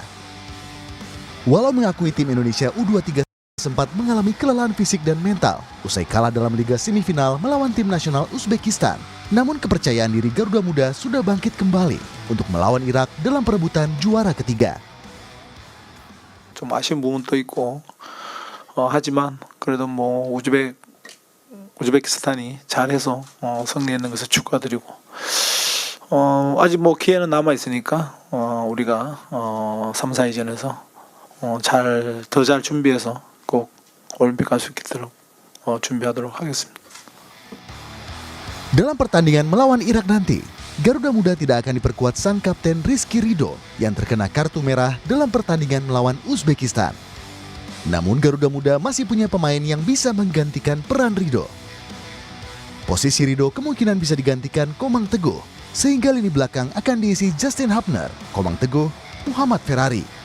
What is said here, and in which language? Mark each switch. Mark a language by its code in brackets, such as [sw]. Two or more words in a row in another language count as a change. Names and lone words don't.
[id] Walau mengakui tim Indonesia U23 sempat mengalami kelelahan fisik dan mental usai kalah dalam Liga Semifinal melawan tim nasional Uzbekistan, namun kepercayaan diri Garuda Muda sudah bangkit kembali untuk melawan Irak dalam perebutan juara ketiga. [ko] 좀 아쉬운 부분도 있고 하지만 그래도 뭐 우즈베키스탄이 잘해서 승리했는 것을 축하드리고 아직 뭐 기회는 남아 있으니까 우리가 3, 4위전에서 더 잘 준비해서 꼭 올림픽 갈 수 있도록 준비하도록 하겠습니다. [id] Dalam pertandingan melawan Irak nanti, Garuda Muda tidak akan diperkuat sang kapten Rizky Ridho yang terkena kartu merah dalam pertandingan melawan Uzbekistan. Namun Garuda Muda masih punya pemain yang bisa menggantikan peran Ridho. Posisi Ridho kemungkinan bisa digantikan Komang Teguh, sehingga lini belakang akan diisi Justin Hubner, Komang Teguh, Muhammad Ferrari.